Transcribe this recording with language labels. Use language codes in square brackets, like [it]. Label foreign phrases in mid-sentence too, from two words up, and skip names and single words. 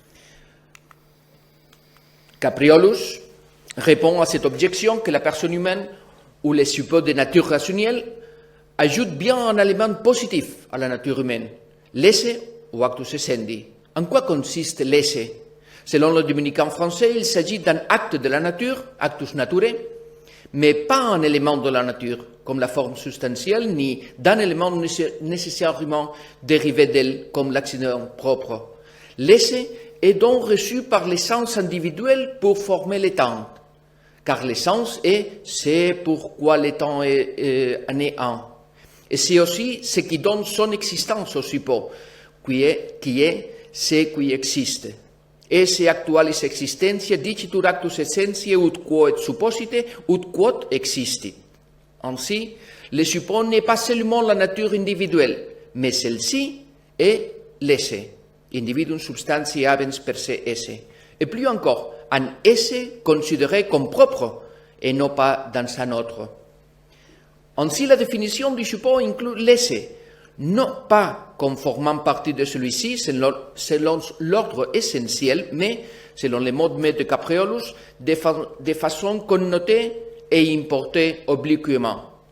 [fr] Capreolus répond à cette objection que la personne humaine ou les suppôts de nature rationnelle ajoutent bien un élément positif à la nature humaine, l'esse ou [la] actus essendi. [fr] En quoi consiste l'esse? Selon le dominicain français, il s'agit d'un acte de la nature, [la] actus naturae, [fr] mais pas un élément de la nature, comme la forme substantielle, ni d'un élément nécessairement dérivé d'elle, comme l'accident propre. L'esse est donc reçu par l'essence individuelle pour former le temps, car l'essence c'est pourquoi le temps en est un. Et c'est aussi ce qui donne son existence au suppôt, qui est ce qui existe. [la] Esse actualis existentia dicitur actus essentiae ut quo et supposite ut quod existit. [fr] Ainsi, le suppos n'est pas seulement la nature individuelle, mais celle-ci est l'esse, [la] individuum substantiae habens per se esse, [fr] et plus encore, un esse considéré comme propre et non pas dans un autre. Ainsi, la définition du suppos inclut l'esse, non pas comme formant partie de celui-ci selon l'ordre essentiel, mais selon les modes de Capreolus, de façon connotée et importée obliquement.